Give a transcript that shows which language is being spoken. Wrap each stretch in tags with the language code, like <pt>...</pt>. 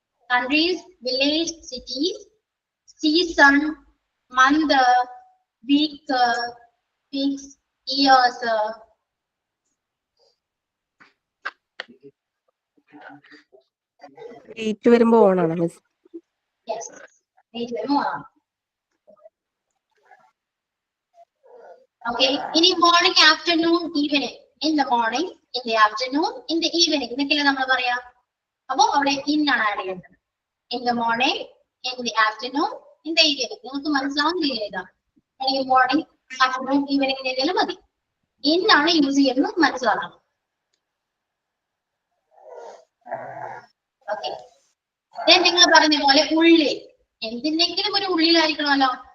<en>Countries, village, cities, season, month, week, weeks, years.</en> <ml>Date വരുമ്പോ ഓണാണ് miss.</ml> <en>Yes, date വരുമ്പോ on.</en> <ml>Okay, ഇനി morning, afternoon, evening.</ml> <en>In the morning, in the afternoon, in the evening.</en> <ml>ഇതൊക്കെയല്ലേ നമ്മൾ പറയാ. അപ്പൊ അവിടെ ഇൻ ആണ് ആഡ് ചെയ്യേണ്ടത്.</ml> <en>In the morning, in the afternoon, in the evening.</en> <ml>നിങ്ങൾക്ക് മനസ്സിലാവുന്ന രീതിയിൽ എഴുതാം. അല്ലെങ്കിൽ മോർണിംഗ്, ആഫ്റ്റർനൂൺ, ഈവനിങ് ഏതെങ്കിലും മതി. ഇൻ ആണ് യൂസ് ചെയ്യുന്നത് മനസ്സിലാക്കണം. ഓക്കെ, നിങ്ങൾ പറഞ്ഞ പോലെ ഉള്ളിൽ എന്തിനെങ്കിലും ഒരു ഉള്ളിലായിരിക്കണമല്ലോ.</ml>